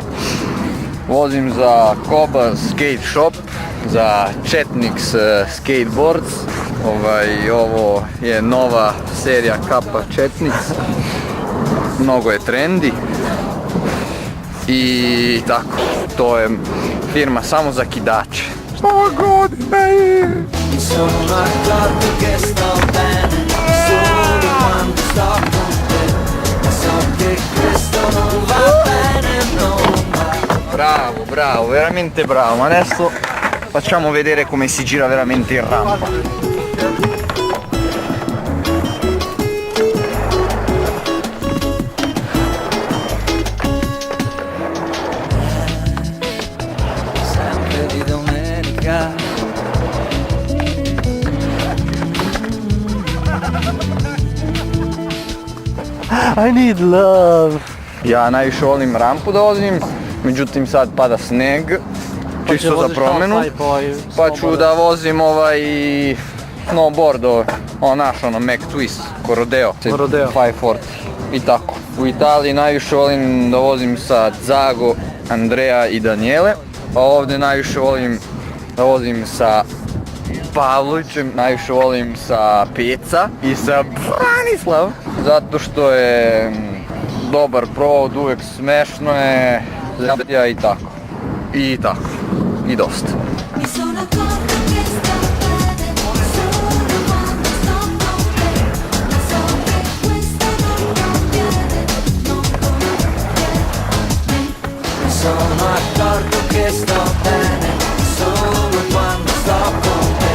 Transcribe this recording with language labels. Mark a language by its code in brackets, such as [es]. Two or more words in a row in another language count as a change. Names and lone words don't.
[sr] Vozim za Koba Skate Shop, za Chetniks Skateboards. Ovo je nova serija kapa Chetniks. Mnogo je trendy. I tako, to je firma samo za kidače. Nova godina je! [it] Sono d'accordo che sto bene, solo quando sto con te. So che questo non va bene, non va. Bravo, veramente bravo. Ma adesso facciamo vedere come si gira veramente in rampa. Sempre di domenica. [en] I need love. [sr] Ja najviše volim rampu da vozim, međutim sad pada sneg, čisto za promjenu. Pa ću da vozim snowboard, Mac Twist, Rodeo 540 i tako. U Italiji najviše volim da vozim sa Zago, Andrea i Daniele, a ovdje najviše volim da vozim sa Pavlovićem, najviše volim sa Peca i sa Branislav, zato što je dobar provod, uvijek smešno je, ja i tako. I dosta. [it] Mi sono accorta che sta bene, solo quando sto con te. Ma so che questo non conviene, non conviene. Mi sono accorto che sto bene, solo quando sto con te.